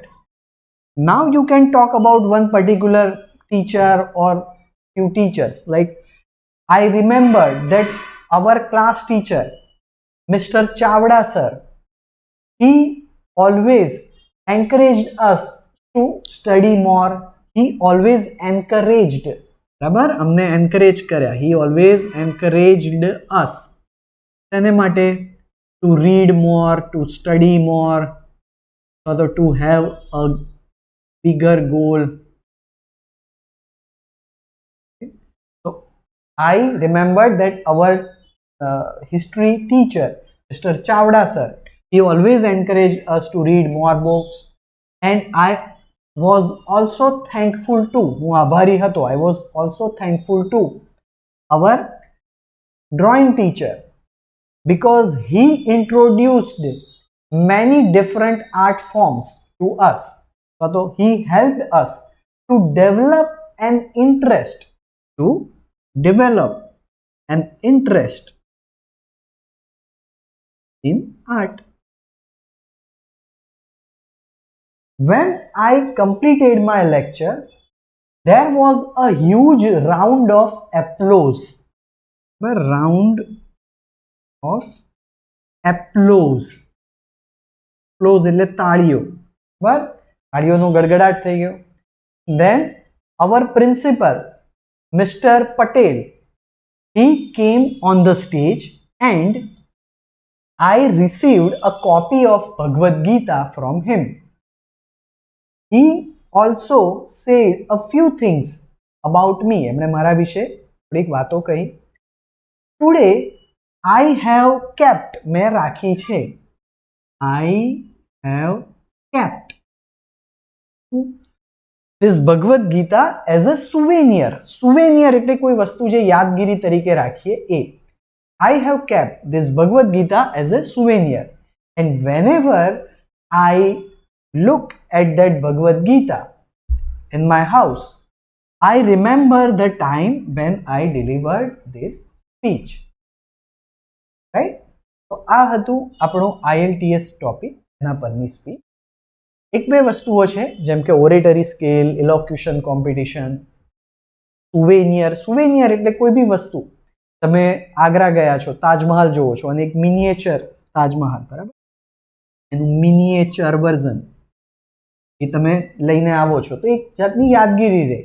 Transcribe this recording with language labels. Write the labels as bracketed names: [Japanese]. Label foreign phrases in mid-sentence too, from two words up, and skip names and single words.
[English] Now you can talk about one particular teacher or few teachers. Like I remember that our class teacher, Mr. Chavda sir, he always encouraged us to study more. He always encouraged, [Gujarati] બરાબર, અમને encourage કર્યા. [English] He always encouraged us. [Gujarati] તેને માટે [English] to read more, to study more, or to have a bigger goal. So I remembered that our history teacher, Mr. Chavda sir, he always encouraged us to read more books. And I was also thankful to, [Gujarati] હું આભારી હતો, [English] I was also thankful to our drawing teacher, because he introduced many different art forms to us. So he helped us to develop an interest in art. When I completed my lecture, there was a huge round of applause. A round of applause. [Gujarati] Applause એટલે તાળીઓ. બરાબર, તાળીઓનો ગડગડાટ થઈ ગયો. [English] Then our principal, Mr. Patel, he came on the stage and I received a copy of Bhagavad Gita from him. He also said a few things about me. [Gujarati] એમણે મારા વિશે થોડીક વાતો કહી. [English] Today I have kept, [Gujarati] મેં રાખી છે. [English] I have kept this Bhagavad Gita as a souvenir. [Gujarati] Souvenir એટલે કોઈ વસ્તુ જે યાદગીરી તરીકે રાખીએ એ. [English] I have kept this Bhagavad Gita as a souvenir, and whenever I look at that Bhagavad Gita in my house, I remember the time when I delivered this speech. Right? [Gujarati] તો આ હતું આપણો IELTS ટોપિક, એના પરની સ્પીચ. એક બે વસ્તુઓ છે જેમ કે [English] oratory scale, elocution competition, [Gujarati] સુવેનિયર. સુવેનિયર એટલે કોઈ બી વસ્તુ, તમે આગ્રા ગયા છો, તાજમહાલ જોવો છો અને એક મિનિએચર તાજમહાલ, બરાબર, એનું [English] miniature version [Gujarati] એ તમે લઈને આવો છો તો એક જાતની યાદગીરી રહે.